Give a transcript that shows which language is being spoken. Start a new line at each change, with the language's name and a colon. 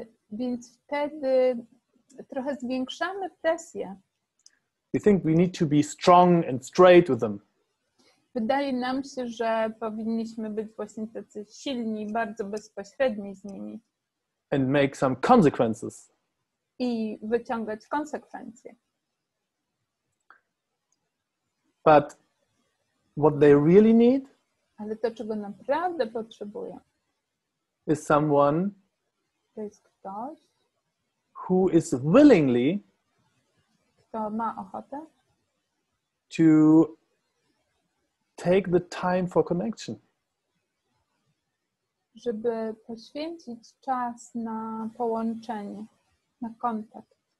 Polish: Więc wtedy trochę zwiększamy presję.
English: We think we need to be strong and straight with them.
Polish: Wydaje nam się, że powinniśmy być właśnie tacy silni, bardzo bezpośredni z nimi.
English: And make some consequences.
Polish: I wyciągać konsekwencje.
English: But what they really need,
Polish: ale to, czego naprawdę potrzebują,
English: is someone
Polish: to jest ktoś,
English: who is willingly
Polish: kto ma ochotę
English: to take the time for connection.
Polish: Żeby poświęcić czas na połączenie, na kontakt.